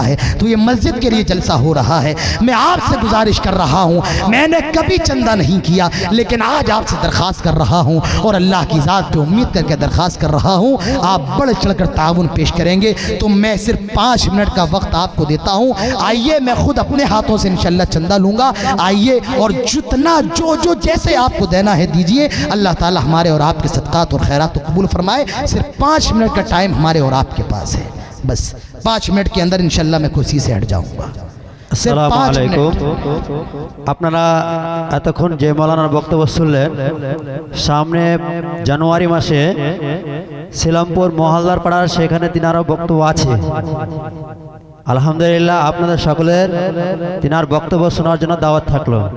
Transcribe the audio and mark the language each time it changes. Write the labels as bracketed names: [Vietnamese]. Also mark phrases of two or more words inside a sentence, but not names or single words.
[Urdu] تو یہ مسجد مسجد کے لیے جلسہ ہو رہا ہے، میں آپ سے گزارش کر رہا ہوں، میں نے کبھی چندہ نہیں کیا لیکن آج آپ سے درخواست کر رہا ہوں اور اللہ کی ذات پہ امید کر کے درخواست کر رہا ہوں، آپ بڑھ چڑھ کر تعاون پیش کریں گے تو میں صرف 5 منٹ کا وقت آپ کو دیتا ہوں، آئیے میں خود اپنے ہاتھوں سے انشاءاللہ چندہ لوں گا، آئیے اور جتنا جو جیسے آپ کو دینا ہے دیجئے، اللہ تعالی ہمارے اور آپ کے صدقات اور خیرات کو قبول فرمائے۔ صرف 5 منٹ کا ٹائم ہمارے اور آپ کے پاس ہے، بس 5 منٹ کے اندر انشاءاللہ میں کرسی سے ہٹ جاؤں گا۔ [Arabic] السلام عليكم. [Bangla] আপনারা এতক্ষণ যে মাওলানার বক্তব্য শুনলেন, সামনে জানুয়ারি মাসে সিলামপুর মহল্লার পাড়ার সেখানে তিনারও বক্তব্য আছে। আলহামদুলিল্লাহ, আপনাদের সকলের তিনার বক্তব্য শোনার জন্য দাওয়াত থাকলো।